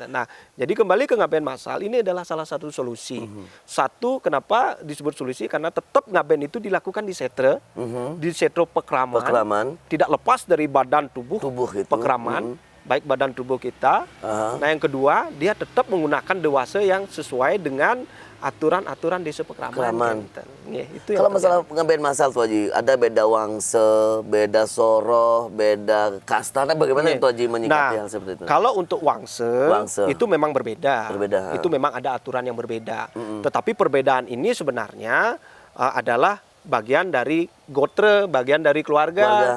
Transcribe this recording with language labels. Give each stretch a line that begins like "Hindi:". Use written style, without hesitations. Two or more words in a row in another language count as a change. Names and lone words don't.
Indonesian: Nah, jadi kembali ke ngaben masal ini adalah salah satu solusi. Satu, kenapa disebut solusi? Karena tetap ngaben itu dilakukan di setre, di setre pekraman, tidak lepas dari badan tubuh Itu. pekraman, baik badan tubuh kita. Nah, yang kedua, dia tetap menggunakan dewasa yang sesuai dengan aturan-aturan desa pekraman. Gitu. Ya, itu Kalau yang masalah ngaben masal tuh Haji, ada beda wangse, beda soroh, beda kasta. Nah, bagaimana itu Haji menyikapi hal seperti itu? Kalau untuk wangse, itu memang berbeda. Berbeda. Itu memang ada aturan yang berbeda. Tetapi perbedaan ini sebenarnya adalah bagian dari gotre, bagian dari keluarga.